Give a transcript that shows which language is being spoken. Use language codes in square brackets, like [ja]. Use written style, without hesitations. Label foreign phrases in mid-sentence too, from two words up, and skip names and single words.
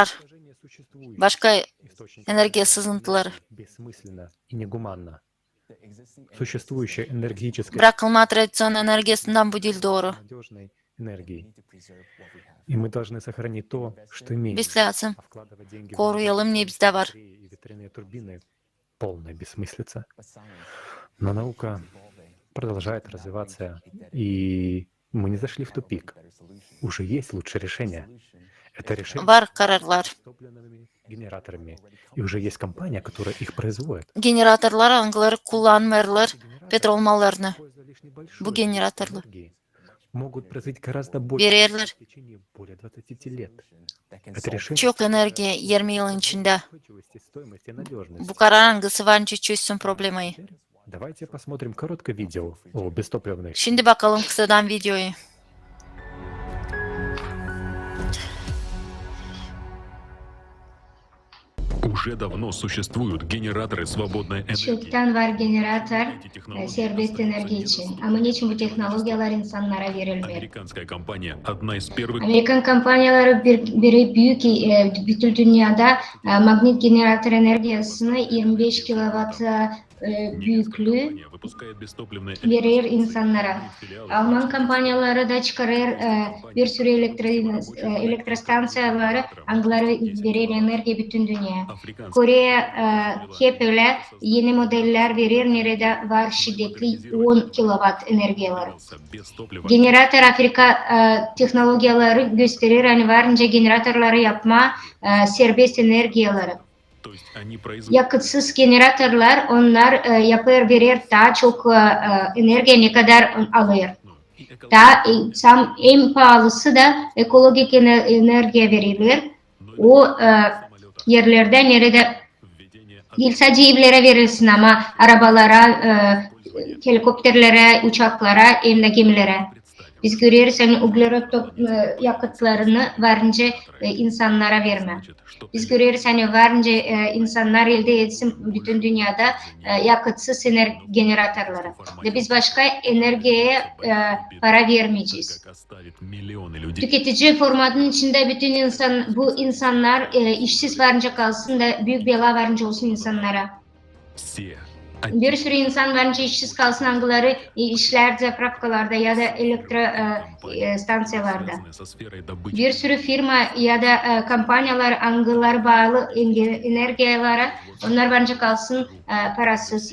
[ru] Уничтожение существующих [gag] Başka [ru] источников [gag] enerji sızıntıları. [ru] бессмысленно и негуманно. Существующая энергетическая [gag] Bırakılma tradisyon enerjisinden bu değil doğru. [ru] надежной энергии. И мы должны сохранить то, что имеем. [gag] Biz lazım [ru] А вкладывать деньги в [gag] koruyalım ne bizde var. [ru] батареи и ветряные турбины — полная бессмыслица. Но наука продолжает развиваться, и мы не зашли в тупик. Уже есть лучшее решение. Это решение [gag] Var kararlar. [ru] с топливными генераторами. И уже есть компания, которая их производит. [gag] Generatörler hangileri kullanmıyorlar petrol mallarını. [ru] Используя лишь небольшое [gag] Bu [ru] количество [gag] generatörler [ru] энергии, могут производить гораздо больше [gag] verirler. [ru] в течение более 20 лет. Это решение [gag] Çok enerji 20 yılın içinde. [ru] устойчивости, стоимости и надежности. [gag] Bu karar hangisi bence çözsün problemi. [ru] Давайте посмотрим короткое видео о бестопливных. [gag] Şimdi bakalım kısadan videoyu. [ru] Уже давно существуют генераторы свободной энергии. [gag] Çoktan var generatör [ru] Эти технологии [gag] serbest enerji için. Ama niçin bu teknolojiler insanlara verilmiyor? [ru] Американская компания одна из первых [gag] Amerikan kampanyaları biri büyük bütün dünyada magnet generatör enerjisini 25 kilowatt büyüklüğü [ru] компания выпускает бестопливные [gag] verir insanlara. [ru] филиалы [gag] Alman kampanyaları da çıkarır bir sürü elektrostansiyaları hangileri verir enerji bütün dünya. [ru] африканские [gag] Kore hep öyle yeni modeller verir nerede var şiddetli 10 kilowatt enerjileri. [ru] без топлива. [gag] Generatör Afrika teknolojileri gösterir hani varınca generatörleri yapma serbest enerjileri. [ru] То есть они производят [gag] Yakıtsız generatörler onlar yapar verir daha çok enerji ne kadar alır. Daha en pahalısı da ekolojik enerji verilir. O yerlerde nerede değil sadece evlere verilsin ama arabalara, helikopterlere, uçaklara hem de gemilere. Biz görüyoruz hani uglerot yakıtlarını varınca insanlara verme. Biz görüyoruz hani varınca insanlar elde etsin bütün dünyada yakıtsız generatörleri. Ve biz başka enerjiye para vermeyeceğiz. [ru] как оставит миллионы людей. [gag] Tüketici formatının içinde bütün bu insanlar işsiz varınca kalsın da büyük bela varınca olsun insanlara. [ru] Все [gag] Bir sürü insan bence işsiz kalsın hangileri işler zapravkalarda ya da stansiyalarda. Bir sürü firma ya da kampanyalar hangileri bağlı enerjiyalara onlar bence kalsın parasız.